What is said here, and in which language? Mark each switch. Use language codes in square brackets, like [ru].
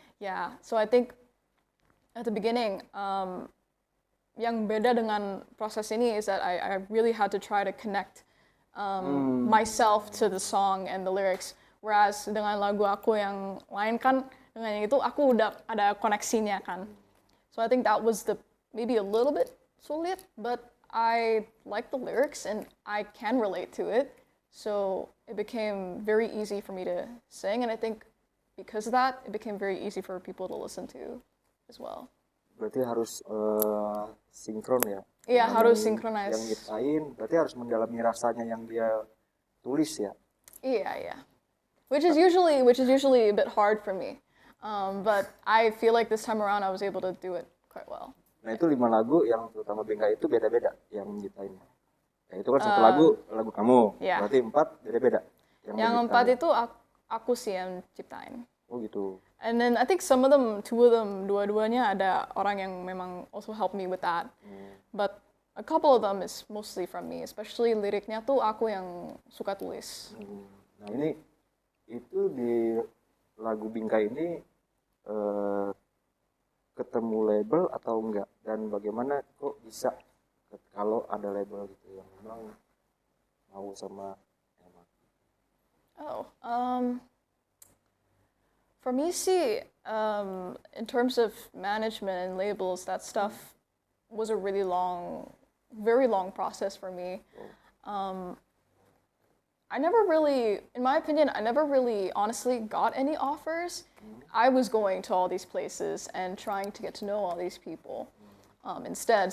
[en] Yeah, so I think at the beginning, [id] yang beda dengan proses ini [en] is that I really had to try to connect myself to the song and the lyrics. [id] Whereas dengan lagu aku yang lain kan, dengan yang itu aku udah ada koneksinya kan. [en] So I think that was maybe a little bit sulit, but I like the lyrics and I can relate to it. So it became very easy for me to sing, and I think because of that, it became very easy for people to listen to as well. [id] Berarti harus sinkron ya? Iya, harus synchronize. Yang nyiptain, berarti harus mendalami rasanya yang dia tulis ya? Iya. [en] Which is usually a bit hard for me. But I feel like this time around I was able to do it quite well. [id] Nah itu 5 lagu yang terutama Bingkai itu beda-beda yang nyiptainnya. Ya, itu kan satu lagu kamu, berarti 4 beda-beda. Yang 4 itu aku sih yang ciptain. Oh gitu. [en] And then I think some of them, 2 of them, [id] dua-duanya ada orang yang memang [en] also help me with that. But a couple of them is mostly from me, especially [id] liriknya tuh aku yang suka tulis. Nah ini itu di lagu Bingkai ini ketemu label atau enggak, dan bagaimana kok bisa kalau ada label gitu yang memang mau sama Emma? [en] For me sih, in terms of management and labels, that stuff was a very long process for me. I never really, in my opinion, honestly got any offers. I was going to all these places and trying to get to know all these people. instead.